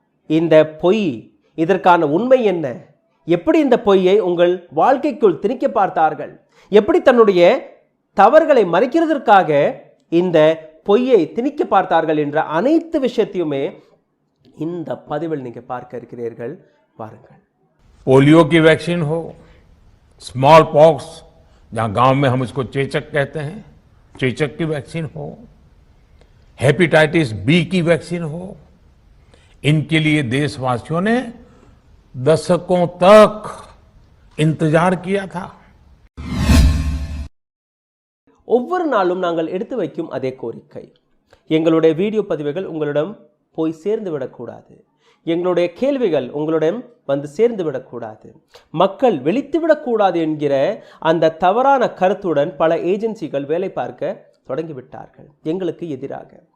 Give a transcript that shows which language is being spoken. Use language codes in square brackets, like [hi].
[ta] இந்த பொய், இதற்கான உண்மை என்ன? எப்படி இந்த பொய்யை உங்கள் வாழ்க்கைக்குள் திணிக்க பார்த்தார்கள்? எப்படி தன்னுடைய தவறுகளை மறைக்கிறதற்காக இந்த பொய்யை திணிக்க பார்த்தார்கள் என்ற அனைத்து விஷயத்தையுமே இந்த பதிவில் நீங்க பார்க்க இருக்கிறீர்கள். பாருங்கள். [hi] पोलियो की वैक्सीन हो, स्मॉल पॉक्स जहां गांव में हम इसको चेचक कहते हैं, चेचक की वैक्सीन हो, हेपेटाइटिस बी की वैक्सीन हो, इनके लिए देशवासियों ने दशकों तक इंतजार किया था. [ta] ஒவ்வொரு நாளும் நாங்கள் எடுத்து வைக்கும் அதே கோரிக்கை, எங்களுடைய வீடியோ பதிவுகள் உங்களிடம் போய் சேர்ந்து விடக்கூடாது, எங்களுடைய கேள்விகள் உங்களிடம் வந்து சேர்ந்து விடக்கூடாது, மக்கள் வெளித்து விடக்கூடாது என்கிற அந்த தவறான கருத்துடன் பல ஏஜென்சிகள் வேலை பார்க்க தொடங்கிவிட்டார்கள் எங்களுக்கு எதிராக.